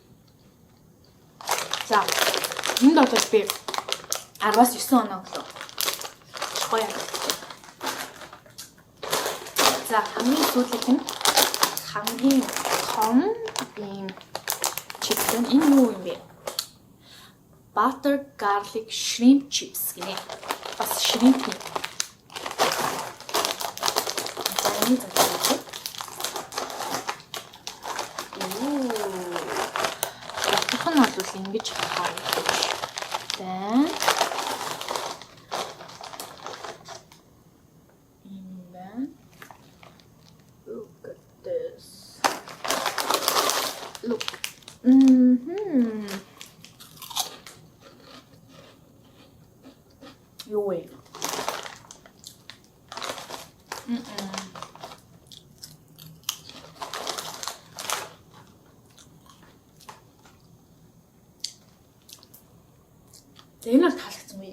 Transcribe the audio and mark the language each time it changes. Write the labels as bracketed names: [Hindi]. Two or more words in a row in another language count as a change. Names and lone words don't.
[Mongolian] За энд бол би 10-аас 9 оноо өглөө. Гоё. За хамгийн сүүлийнх нь хамгийн том ийм чипсэн энэ юу юм бэ? [English] Butter garlic shrimp chips гинэ. [Mongolian] Бас shrimp юм. За энэ зөвхөн бол ингэж харагдаж байна. [English] Look at this. Look. [Mongolian] Юу вэ? Энэ бол таалагдсан үе.